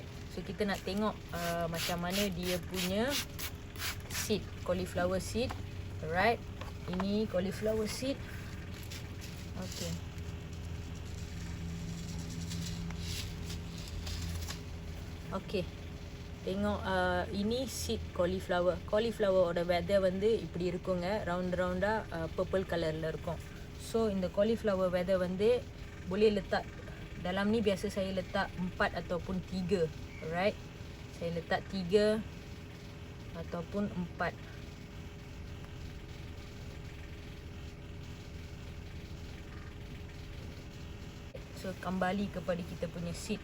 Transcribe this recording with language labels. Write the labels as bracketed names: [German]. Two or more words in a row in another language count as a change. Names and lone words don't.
[Malay] So kita nak tengok macam mana dia punya seed, [English] cauliflower seed. [Malay] Alright, ini [English] cauliflower seed. [Malay] Okay, okay, tengok ini [English] seed cauliflower. [Tamil] Cauliflower oda weather வந்து இப்படி இருக்குங்க, ரவுண்டா purple கலர்ல இருக்கும். [Malay] So [Tamil] இந்த cauliflower weather வந்து [Malay] boleh letak dalam ni. Biasa saya letak 4 ataupun 3. Alright, saya letak 3 ataupun 4. So kembali kepada kita punya seed.